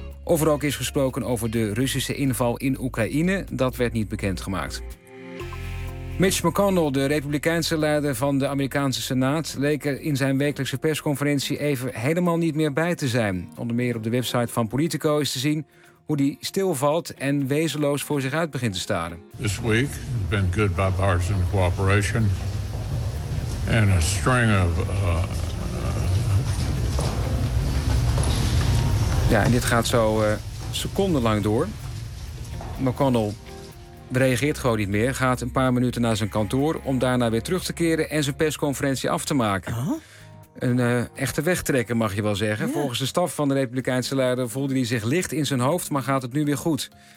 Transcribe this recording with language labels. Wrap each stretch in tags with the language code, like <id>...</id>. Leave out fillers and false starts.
<nl>Of er ook is gesproken over de Russische inval in Oekraïne, dat werd niet bekendgemaakt. Mitch McConnell, de Republikeinse leider van de Amerikaanse Senaat, leek er in zijn wekelijkse persconferentie even helemaal niet meer bij te zijn. Onder meer op de website van Politico is te zien hoe die stilvalt en wezenloos voor zich uit begint te staren.</nl> <en>This week has been good bipartisan cooperation and a string of</en> <nl>Ja, en dit gaat zo secondenlang door. McConnell reageert gewoon niet meer, gaat een paar minuten naar zijn kantoor om daarna weer terug te keren en zijn persconferentie af te maken. Huh? Een echte wegtrekker, mag je wel zeggen. Yeah. Volgens de staf van de Republikeinse leider voelde hij zich licht in zijn hoofd, maar gaat het nu weer goed.</nl>